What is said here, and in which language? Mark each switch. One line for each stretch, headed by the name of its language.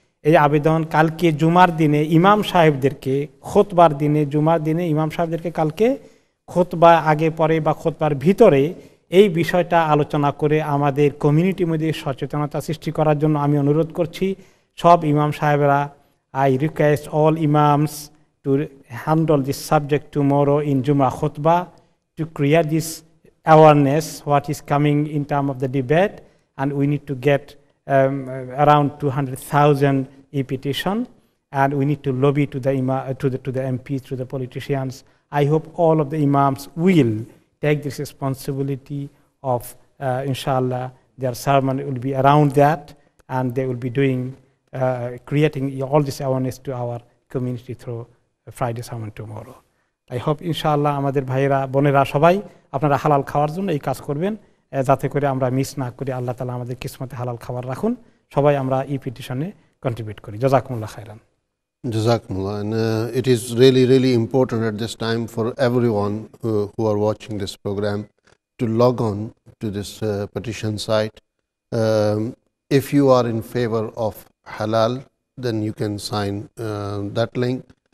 Bangla: এই আবেদন কালকে জুমার দিনে ইমাম সাহেবদেরকে, খুতবার দিনে, জুমার দিনে ইমাম সাহেবদেরকে কালকে খুতবা আগে পরে বা খুতবার ভিতরে এই বিষয়টা আলোচনা করে আমাদের কমিউনিটির মধ্যে সচেতনতা সৃষ্টি করার জন্য আমি অনুরোধ করছি সব ইমাম সাহেবরা।
English: I request all imams to handle this subject tomorrow in Jummah khutbah, to create this awareness what is coming in terms of the debate, and we need to get around 200,000 e-petition, and we need to lobby to the MPs, to the politicians. I hope all of the imams will take this responsibility of inshallah their sermon will be around that, and they will be doing creating all this awareness to our community through Friday sermon tomorrow. I hope
Bangla: inshallah আমাদের ভাইয়েরা বোনেরা সবাই আপনারা হালাল খাওয়ার জন্য এই কাজ করবেন, যাতে করে আমরা মিস না করি। আল্লাহ তাআলা আমাদের কিসমতে হালাল খাবার রাখুন। সবাই আমরা পিটিশনে কন্ট্রিবিউট করি। জাযাকুমুল্লাহ খাইরান।
Arabic: Jazakumullah.
English: And it is really, really important at this time for everyone who are watching this program to log on to this petition site. If you are in favor of halal, then you can sign that link.